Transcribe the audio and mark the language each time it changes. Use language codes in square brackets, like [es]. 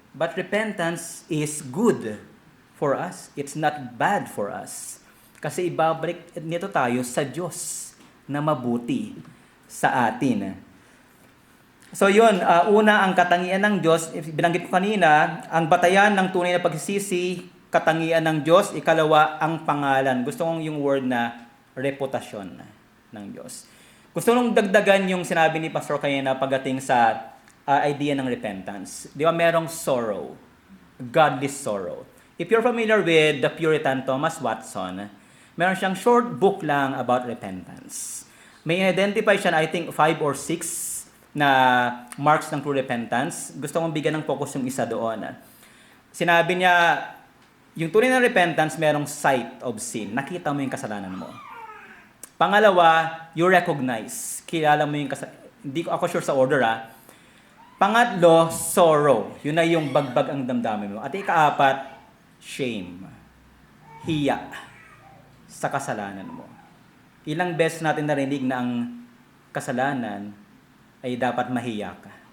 [en] But repentance is good for us. It's not bad for us. [tl] Kasi ibabalik nito tayo sa Diyos na mabuti sa atin. So yun, una ang katangian ng Diyos, binanggit ko kanina, ang batayan ng tunay na pagsisisi, katangian ng Diyos, ikalawa ang pangalan. Gusto kong yung word na reputasyon ng Diyos. Gusto kong dagdagan yung sinabi ni Pastor kanina pagdating sa idea ng repentance. Di ba merong sorrow, godly sorrow. [en] If you're familiar with the Puritan Thomas Watson, [tl] meron siyang [en] short book lang about repentance. [tl] May identify siya na I think 5 or 6 na marks ng true repentance. Gusto kong bigyan ng focus yung isa doon. Sinabi niya, yung tunay na repentance, merong sight of sin. Nakita mo yung kasalanan mo. Pangalawa, [en] you recognize. [tl] Kilala mo yung kasalanan. Hindi ko ako sure sa order Pangatlo, sorrow. Yun na yung bagbag ang damdamin mo. At ikaapat, shame. Hiya sa kasalanan mo. Ilang beses natin narinig na ang kasalanan ay dapat mahiya ka.